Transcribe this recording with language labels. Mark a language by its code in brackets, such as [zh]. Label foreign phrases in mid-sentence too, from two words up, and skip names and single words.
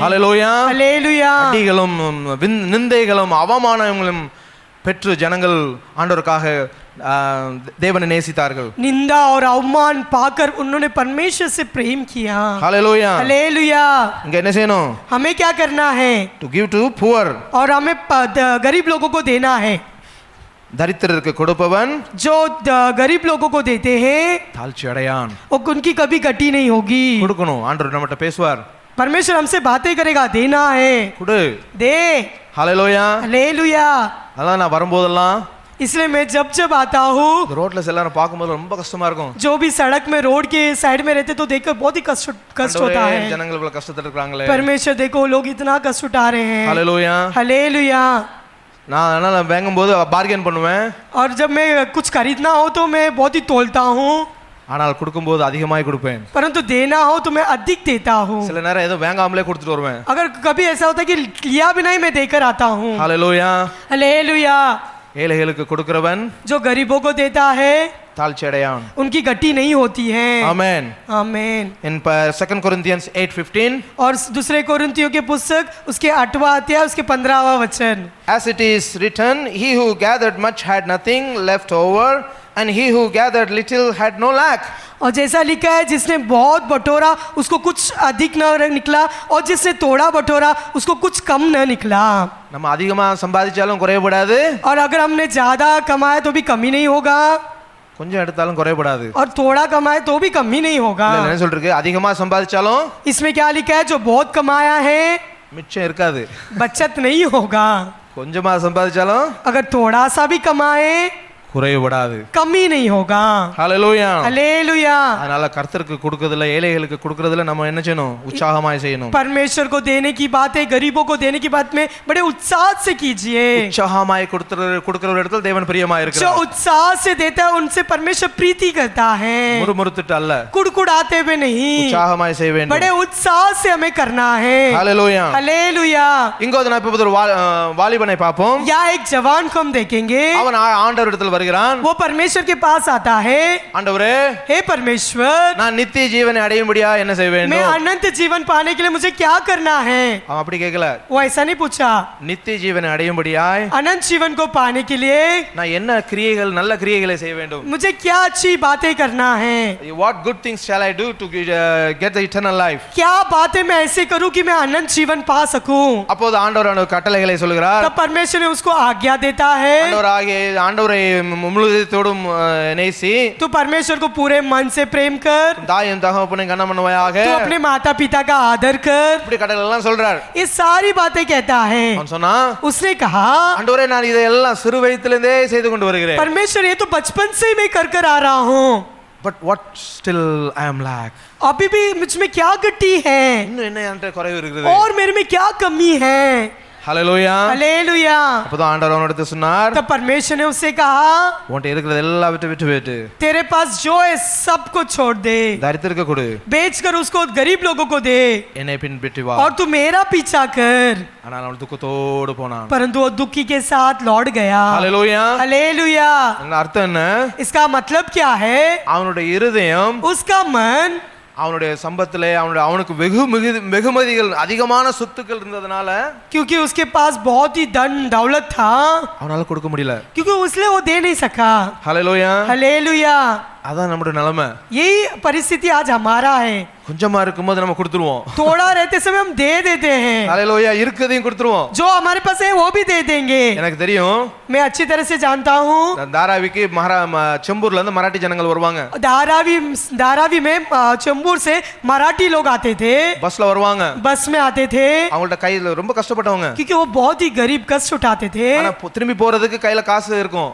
[ta] ஹalleluya. [hi] हालेलुया। [ta] அடிகளும் நிந்தைகளும் அவமானங்களும் பெற்று ஜனங்கள் ஆண்டவருக்காக தேவனை நேசித்தார்கள். [hi] निंदा और अवमान पाकर उन्होंने परमेश्वर से प्रेम किया। [ta] ஹalleluya. [hi] हालेलुया। [ta] இங்க என்ன செய்யணும்? [hi] हमें क्या करना है? [en] To give to poor. [hi] और हमें गरीब लोगों को देना है। [ta] தரித்திரருக்கு கொடுப்பவன் [hi] जो गरीब लोगों को देते हैं [ta] தாழ்ச்சி அடையான். [hi] उनकी कभी गति नहीं होगी। [ta] கொடுக்கணும். ஆண்டவர் நம்மட்ட பேசுவார். [hi] परमेश्वर हमसे बातें करेगा, देना है [ta] கொடு. [hi] दे। [ta] ஹalleluya. [hi] हालेलुया। [ta] அதான் நான் வரும்போதெல்லாம் [hi] इसलिए मैं जब आता हूँ [ta] ரோட்ல எல்லாரும் பார்க்கும்போது ரொம்ப கஷ்டமா இருக்கும். [hi] जो भी सड़क में रोड के साइड में रहते तो देखकर बहुत ही कष्ट होता है। [ta] ஜனங்கள் இவ்வளவு கஷ்டத்துல இருக்காங்களே. [hi] परमेश्वर देखो लोग इतना कष्ट उठा रहे हैं। [ta] ஹalleluya. [hi] हालेलुया। [ta] நான் அதனால வாங்கும்போது பார்கெயின் பண்ணுவேன். [hi] और जब मैं कुछ खरीदना हो तो मैं बहुत ही तोलता हूँ, [ta] ஆனால் கொடுக்கும்போது அதிகமாய் கொடுப்பேன். [hi] परंतु देना हो तो मैं अधिक देता हूँ। [ta] சில நேரம் ஏதோ வாங்காமலே கொடுத்துட்டு வருவேன். [hi] अगर कभी ऐसा होता है कि लिया भी नहीं मैं देकर आता हूँ। [ta] ஹalleluya. [hi] हालेलुया। [ta] ஏழைகளுக்கு கொடுக்கிறவன் [hi] जो गरीबों को देता है [ta] தாழ்ச்சி அடையான். [hi] उनकी गति नहीं होती है। आमेन. आमेन। [en] In 2 Corinthians 8:15 [hi] और दूसरे कोरिन्थियों के पुस्तक उसके 8वां अध्याय उसके 15वां वचन, [en] as it is written, he who gathered much had nothing left over, and he who gathered little had no lack. [hi] और जैसा लिखा है जिसने बहुत बटोरा उसको कुछ अधिक न निकला और जिसने थोड़ा बटोरा उसको कुछ कम न निकला। [ta] நம்ம அதிகமா சம்பாதிச்சாலும் குறையப்படாது, [hi] और अगर हमने ज्यादा कमाया तो भी कमी नहीं होगा, [ta] கொஞ்சம் எடுத்தாலும் குறையப்படாது. [hi] और थोड़ा कमाए तो भी कमी नहीं होगा। [ta] இல்ல என்ன சொல்றீங்க? அதிகமா சம்பாதிச்சாலும் [hi] इसमें क्या लिखा है? जो बहुत कमाया है [ta] மிச்சம் இருக்காது. [hi] बचत नहीं होगा, [ta] கொஞ்சமா சம்பாதிச்சாலும் [hi] अगर थोड़ा सा भी कमाए [ta] குறையப்படாது. [hi] कमी नहीं होगा। [ta] ஹalleluya. [hi] हालेलुया। [ta] அதனால கர்த்தருக்கு கொடுக்கிறதுல ஏழைகளுக்கு கொடுக்கிறதுல நம்ம என்ன செய்யணும்? உற்சாகமாய் செய்யணும். [hi] परमेश्वर को देने की बात है, गरीबों को देने की बात में बड़े उत्साह से कीजिए। [ta] உற்சாகமாய் கொடுக்கிற ஒரு இடத்துல தேவன் பிரியமாய் [hi] जो [ta] இருக்கிறார். [hi] उत्साह से देता है उनसे परमेश्वर प्रीति करता है। [ta] முறுமுறுத்துட்டு அல்ல, [hi] कुड़कुड़ाते हुए नहीं, [ta] உற்சாகமாய் செய்ய வேண்டும். [hi] बड़े उत्साह से हमें करना है। [ta] ஹalleluya. [hi] हालेलुया। [ta] இங்க நான் இப்ப ஒரு வாலிபனை பார்ப்போம். [hi] या एक जवान को हम देखेंगे, [ta] அவன் ஆண்டவர் இடத்துல வருகிறான். [hi] वो परमेश्वर के पास आता है, [ta] ஆண்டவரே, [hi] हे परमेश्वर, [ta] நான் நித்திய ஜீவனை அடையும்படியா என்ன செய்ய [hi] मैं [ta] வேண்டும்? [hi] अनंत जीवन पाने के लिए मुझे क्या करना है? [ta] அவன் அப்படி கேட்கல. [hi] वो ऐसा नहीं पूछा. [ta] நித்திய ஜீவனை அடையும்படியாய் [hi] अनंत जीवन को पाने के लिए [ta] நான் என்ன கிரியைகள், நல்ல கிரியைகளை செய்ய வேண்டும்? [hi] मुझे क्या अच्छी बातें करना है? [en] What good things shall I do to get the eternal life? [hi] क्या बातें मैं ऐसे करूं कि मैं अनंत जीवन पा सकूं? [ta] அப்போது ஆண்டவர் அவனுக்கு கட்டளைகளை சொல்கிறார். [hi] तब परमेश्वर ने उसको आज्ञा देता है, [ta] ஆண்டவரை முழுவதோடும் நேசி, [hi] तू परमेश्वर को पूरे मन से प्रेम कर, [ta] தாயும் தகப்பனையும் கனம் பண்ணுவாயாக, [hi] तू अपने माता पिता का आदर कर. [ta] இப்படி கட்டளை எல்லாம் சொல்றார். [hi] ये सारी बातें कहता है. [ta] அவன் சொன்னா, [hi] उसने कहा, [ta] ஆண்டவரே நான் இதெல்லாம் சிறு வயதிலிருந்தே செய்து கொண்டு வருகிறேன். [hi] परमेश्वर ये तो बचपन से ही मैं कर आ रहा हूँ, [en] But what still I am lack? [hi] अभी भी मुझ में क्या गट्टी है [ta] இன்னும் என்ன என்கிட்ட குறைவு இருக்குது? [hi] और मेरे में क्या कमी है? [ta] ஹalleluya. [hi] हालेलुया. [ta] அப்பதான் ஆண்டவர் அவனிடத்து சொன்னார், [hi] तब परमेश्वर ने उससे कहा, [ta] உன்கிட்ட இருக்கிறது எல்லாம் விட்டு [hi] तेरे पास जो है सब को छोड़ दे, [ta] தரித்திரருக்கு கொடு, [hi] बेच कर उसको गरीब लोगों को दे, [ta] என்னை பின்பற்றி வா. [hi] और तू मेरा पीछा कर. [ta] ஆனால் அவன் துக்கத்தோடு போனான். [hi] परंतु वो दुखी के साथ लौट गया. [ta] ஹalleluya. [hi] हालेलुया. [ta] அர்த்தம் என்ன? [hi] इसका मतलब क्या है? [ta] அவனுடைய இருதயம், [hi] उसका मन, [ta] அவனுடைய சம்பத்திலே அவனுக்கு வெகுமதிகள், அதிகமான சொத்துக்கள் இருந்ததனால, [hi] क्योंकि उसके पास बहुत ही धन दौलत था, [ta] அவனால கொடுக்க முடியல. [hi] क्योंकि उसने वो दे नहीं सका. [ta] ஹalleluya. [hi] हालेलुया. [ta] அதான் நம்முடைய நிலைமை. [hi] यही परिस्थिति आज हमारा है. [ta] கொஞ்சமா இருக்கும்போது நம்ம கொடுத்துருவோம். [hi] थोड़ा रहते समय हम दे देते हैं. [ta] ஹalleluya. இருக்கதையும் கொடுத்துருவோம். [hi] जो हमारे पास है वो भी दे देंगे. [ta] எனக்கு தெரியும், [hi] मैं अच्छी तरह से जानता हूँ. [ta] தாராவிக்கு செம்பூர்ல இருந்து மராட்டி ஜனங்கள் வருவாங்க. [hi] धारावी में चेंबूर से मराठी लोग आते थे, [ta] பஸ்ல வருவாங்க. [hi] बस में आते थे, [ta] அவங்கள்ட்ட கையில ரொம்ப கஷ்டப்பட்டவங்க. [hi] क्योंकि वो बहुत ही गरीब कष्ट उठाते थे. [ta] ஆனா திரும்பி போறதுக்கு கையில காசு இருக்கும்.